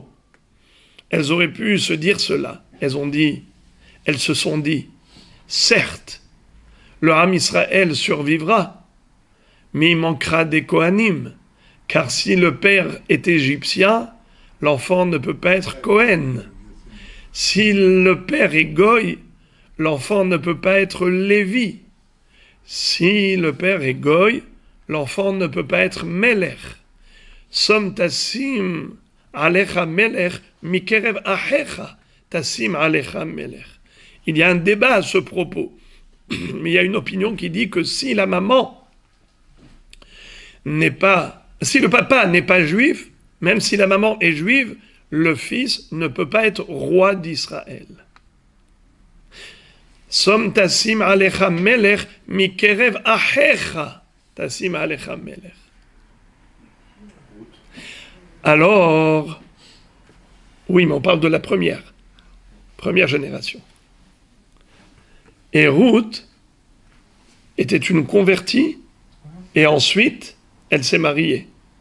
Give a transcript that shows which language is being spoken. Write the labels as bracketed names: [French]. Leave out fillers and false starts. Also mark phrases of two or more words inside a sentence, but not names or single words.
[French] Elles auraient pu se dire cela. Elles se sont dit, certes, le Ham Israël survivra, mais il manquera des Kohanim, car si le père est égyptien, l'enfant ne peut pas être Kohen. Si le père est Goy, l'enfant ne peut pas être Lévi. Si le père est Goy, l'enfant ne peut pas être Melech. [Hebrew] שום תשים עליך מלך מקרב אחיך תשים עליך מלך. [French] Il y a un débat à ce propos. Mais il y a une opinion qui dit que si la maman n'est pas... Si le papa n'est pas juif, même si la maman est juive, le fils ne peut pas être roi d'Israël. [Hebrew] שום תשים עליך מלך מקרב אחיך תשים עליך מלך. [French] Alors, oui, mais on parle de la première génération. Et Ruth était une convertie, et ensuite, elle s'est mariée.